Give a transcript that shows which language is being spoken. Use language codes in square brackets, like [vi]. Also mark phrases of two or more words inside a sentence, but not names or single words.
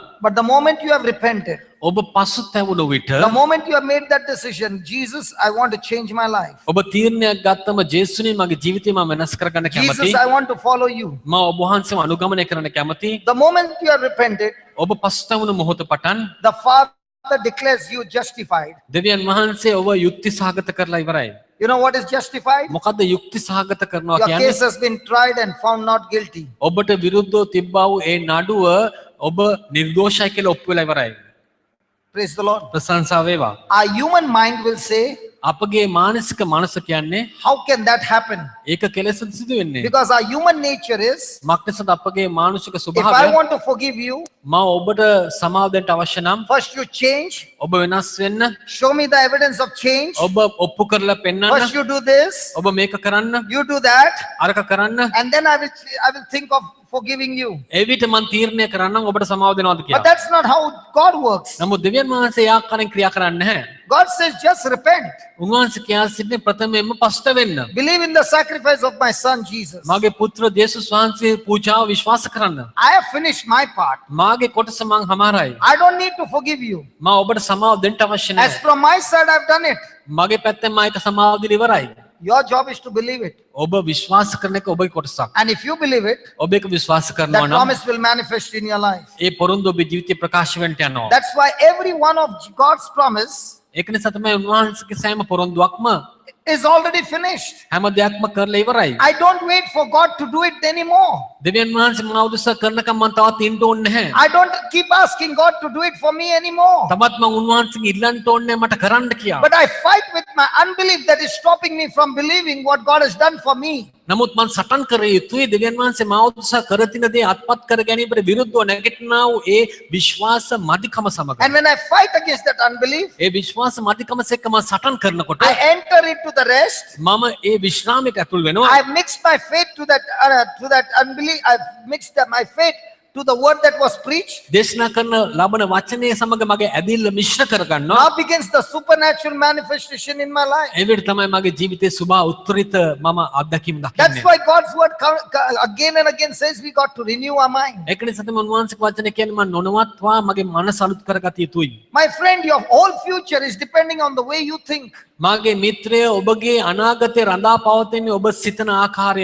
[en] but the moment you have repented, [si] ඔබ පසුතැවුණු විට [en] the moment you have made that decision, Jesus, I want to change my life. [si] ඔබ තීරණයක් ගත්තම ජේසුනේ මගේ ජීවිතය මම වෙනස් කරගන්න කැමතියි. [en] Jesus, I want to follow you. [si] මම ඔබ වහන්සේව අනුගමනය කරන්න කැමතියි. [en] The moment you have repented, [si] ඔබ පසුතැවුණු මොහොත පටන් [en] the Father declares you justified. [si] දෙවියන් වහන්සේ ඔබ යුක්ති සහගත කරලා ඉවරයි. [en] You know what is justified? [si] මොකද්ද යුක්ති සහගත කරනවා [en] Your [si] කියන්නේ? [en] case has been tried and found not guilty. [si] ඔබට විරුද්ධව තිබ්බා වූ ඒ නඩුව ඔබ නිර්දෝෂයි කියලා ඔප්පු වෙලා ඉවරයි. [en] Praise the Lord. [si] ප්‍රශංසා වේවා. [en] Our human mind will say, [si] අපගේ මානසික මනස කියන්නේ [en] how can that happen? [si] ඒක කෙලෙසද සිදු වෙන්නේ. [en] Because our human nature is, [si] මක්නිසද අපගේ මානසික [en] if I [si] ස්වභාවය [en] want to forgive you, [si] මම ඔබට සමාව දෙන්න අවශ්‍ය නම් [en] first you change, [si] ඔබ වෙනස් වෙන්න, [en] show me the evidence of change. [si] ඔබ ඔප්පු කරලා පෙන්නන්න, [en] First you do this, [si] ඔබ මේක කරන්න, [en] you do that, [si] අරක කරන්න, [en] and then I will think of forgiving you. [si] ඒ විට මම තීරණය කරන්නම් ඔබට සමාව දෙනවද [en] But [si] කියලා. [en] that's not how God works. [si] නමුත් දෙවියන් වහන්සේ ඒ ආකාරයෙන් ක්‍රියා කරන්නේ නැහැ. [en] God says, just repent. [si] උන්වහන්සේ කියා සිටින්නේ ප්‍රථමයෙන්ම පස්ත වෙන්න. [en] Believe in the sacrifice of my son Jesus. [si] මාගේ පුත්‍ර ජේසුස් වහන්සේ පූජාව විශ්වාස කරන්න. [en] I have finished my part. [si] මාගේ කොටස මං හමාරයි. [en] I don't need to forgive you. [si] මම ඔබට සමාව දෙන්න අවශ්‍ය [en] As [si] නැහැ. [en] from my side, I've done it. [si] මගේ පැත්තෙන් මම ඒක සමාව දීලා ඉවරයි. [en] Your job is to believe it. [si] ඔබ විශ්වාස කරන එක ඔබගේ කොටසක්. [en] And if you believe it, [si] ඔබ ඒක විශ්වාස කරනවා [en] that [si] නම් [en] promise will manifest in your life. [si] ඒ පොරොන්දු ඔබේ ජීවිතේ ප්‍රකාශ වෙන්න යනවා. [en] That's why every one of God's promise [si] ඒක නිසා තමයි උන්වහන්සේගේ සෑම පොරොන්දුවක්ම [en] is already finished. [si] හැම දෙයක්ම කරලා ඉවරයි. [en] I don't wait for God to do it anymore. [si] දෙවියන් වහන්සේ මම උදෙසා කරනකම් මම තවත් ඉන්න ඕනේ නැහැ. [en] I don't keep asking God to do it for me anymore. [si] තවත් මම උන්වහන්සේගෙන් ඉල්ලන්න ඕනේ නැහැ මට කරන්න කියලා. [en] But I fight with my unbelief that is stopping me from believing what God has done for me. [si] නමුත් මම සටන් කර යුතුයි දෙවියන් වහන්සේ මා උදෙසා කර තින දේ අත්පත් කර ගැනීමට විරුද්ධව නැගිටිනා වූ ඒ විශ්වාස මදිකම සමග. [en] And when I fight against that unbelief, [si] ඒ විශ්වාස මදිකම එක්ක මම සටන් කරනකොට [en] I enter into the rest. [si] මම ඒ විශ්‍රාමයට ඇතුල් වෙනවා. [en] I've mixed my faith to that unbelief. I've mixed my faith to the word that was preached. [si] දේශනා කරන ලබන වචනය සමග මගේ ඇදිල්ල මිශ්‍ර කරගන්නවා. [en] Now begins the supernatural manifestation in my life. [si] ඒ විදිහට තමයි මගේ ජීවිතේ සුභ උත්තරීත මම අත්දැකීම් [en] That's [si] දකින්නේ. [en] why God's word again and again says we got to renew our mind. [si] ඒක නිසා තමයි උන්වහන්සේගේ වචනේ කියන්නේ මම නොනවත්වා මගේ මනස අලුත් කරගත යුතුයි. [en] My friend, your whole future is depending on the way you think. [si] මාගේ මිත්‍රය ඔබගේ අනාගතේ රඳා පවතින්නේ ඔබ සිතන ආකාරය.